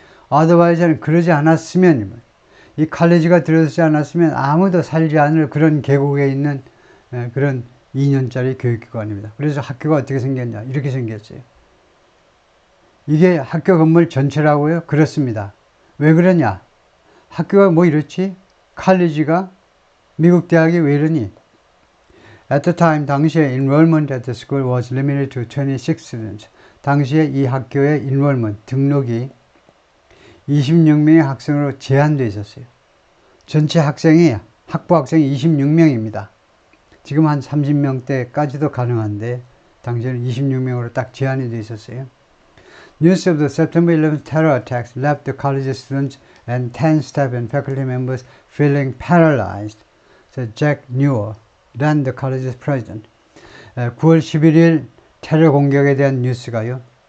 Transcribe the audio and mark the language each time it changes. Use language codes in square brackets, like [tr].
[ko] otherwise는 그러지 않았으면, 이 칼리지가 들어서지 않았으면 아무도 살지 않을 그런 계곡에 있는 그런 2년짜리 교육기관입니다. 그래서 학교가 어떻게 생겼냐, 이렇게 생겼어요. 이게 학교 건물 전체라고요? 그렇습니다. 왜 그러냐? 학교가 뭐 이렇지? 칼리지가, 미국 대학이 왜 이러니? [en] At the time, [ko] 당시에 [en] enrollment at the school was limited to 26 students. [ko] 당시에 이 학교의 enrollment, 등록이 26명의 학생으로 제한되어 있었어요. 전체 학생이, 학부 학생이 26명입니다. 지금 한 30명대까지도 가능한데 당시에는 26명으로 딱 제한이 되어 있었어요. [en] News of the September 11th terror attacks left the college students and 10 staff and faculty members feeling paralyzed, said Jack Newell, than the college's president. [ko] 9월 11일 테러 공격에 대한 뉴스가요.